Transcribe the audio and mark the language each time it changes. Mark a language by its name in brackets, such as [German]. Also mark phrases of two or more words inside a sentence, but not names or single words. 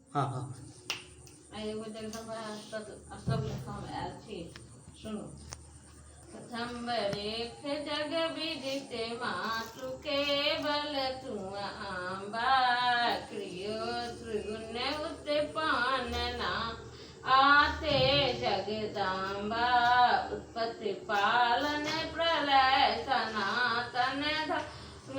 [Maithili] हाँ हाँ। एगो जगदम्बा सब हम आयल छी, सुनू। प्रथम बरेख जग विदित मातु केवल तुम आम्बा, क्रियो त्रिगुण उत्पन्ना आते जगदम्बा, उत्पत्ति पालन प्रलय सनातन धर्म